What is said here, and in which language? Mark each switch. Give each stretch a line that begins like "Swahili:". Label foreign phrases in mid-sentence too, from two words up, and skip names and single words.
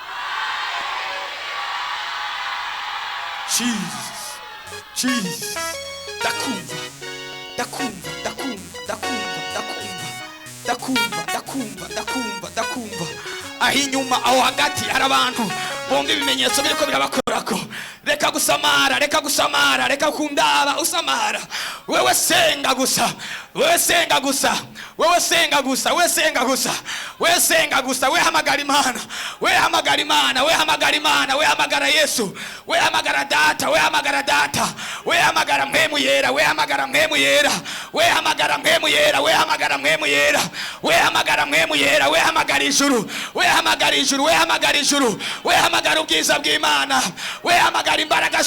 Rundi: Jesus ndakumva aho inyuma aho hagati hari abantu bonga ibimenyetso biriko birabakorako reka gusamara reka kundaba usamara wewe senga gusa we hamagara Imana we hamagara Yesu we hamagara data we hamagara mpemu yera we hamagara mpemu yera we hamagara ijuru we hamagara ubwiza bw'Imana we hamagara imbaraga